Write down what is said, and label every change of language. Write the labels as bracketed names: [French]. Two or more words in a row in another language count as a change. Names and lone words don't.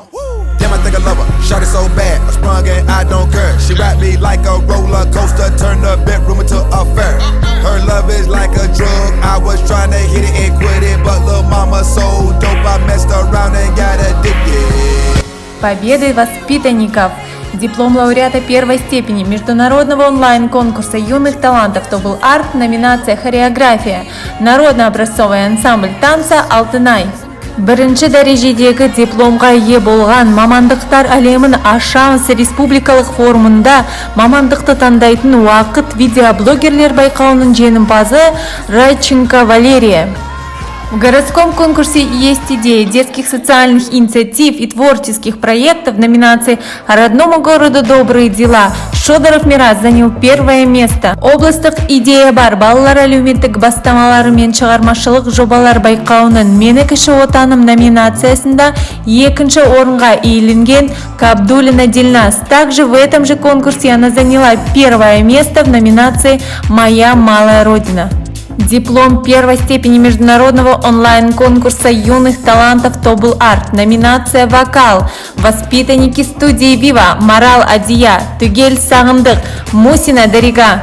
[English] Damn, I think I love her. Shot it so bad, I sprung and I don't care. She wrapped me like a roller coaster, turned the bedroom into a fair. Her love is like a drug. I was trying to hit it and quit it, but little mama so dope, I messed around and got addicted. [Russian] Победой воспитанников! Диплом лауреата первой степени международного онлайн-конкурса юных талантов Тобыл Арт, номинация «Хореография», народно-образцовый ансамбль танца «Алтынай». [Kazakh] Бірінші дәрежедегі дипломға ие болған мамандықтар әлемін ашамыз республикалық форумында мамандықты таңдайтын уақыт видеоблогерлер байқауының жеңімпазы Радченко Валерия. [Russian] В городском конкурсе есть идеи детских социальных инициатив и творческих проектов в номинации «Родному городу добрые дела». Шодоров Мирас занял первое место. [Kazakh] Облыстық идея бар балалар әлеуметтік бастамалары мен шығармашылық жобалар байқауының «Мені кіші отаным» номинациясында екінші орынға иеленген Кабдулина Дильназ. [Russian] Также в этом же конкурсе она заняла первое место в номинации «Моя малая родина». Диплом первой степени международного онлайн-конкурса юных талантов Тобыл Арт. Номинация «Вокал». Воспитанники студии «Вива» Марал Адия, Тугель Сағындық, Мусина Дарига.